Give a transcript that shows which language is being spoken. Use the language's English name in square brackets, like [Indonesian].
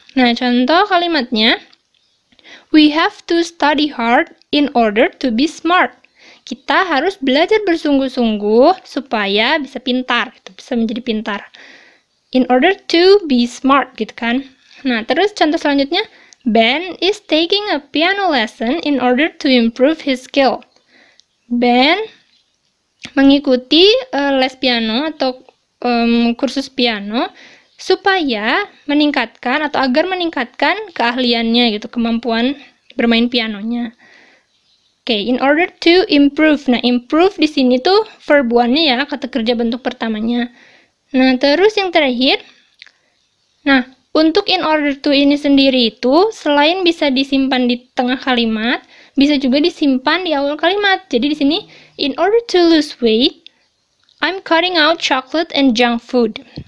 [Indonesian] Nah, contoh kalimatnya, [English] we have to study hard in order to be smart. [Indonesian] Kita harus belajar bersungguh-sungguh supaya bisa pintar, gitu, bisa menjadi pintar. [English] In order to be smart, [Indonesian] gitu kan. Nah, terus contoh selanjutnya, [English] Ben is taking a piano lesson in order to improve his skill. [Indonesian] Ben mengikuti les piano atau kursus piano supaya meningkatkan atau agar meningkatkan keahliannya, gitu, kemampuan bermain pianonya. Oke, [English] in order to improve. [Indonesian] Nah, improve di sini tuh verb one-nya ya, kata kerja bentuk pertamanya. Nah, terus yang terakhir. Nah, untuk [English] in order to [Indonesian] ini sendiri itu, selain bisa disimpan di tengah kalimat, bisa juga disimpan di awal kalimat. Jadi di sini, [English] in order to lose weight, I'm cutting out chocolate and junk food.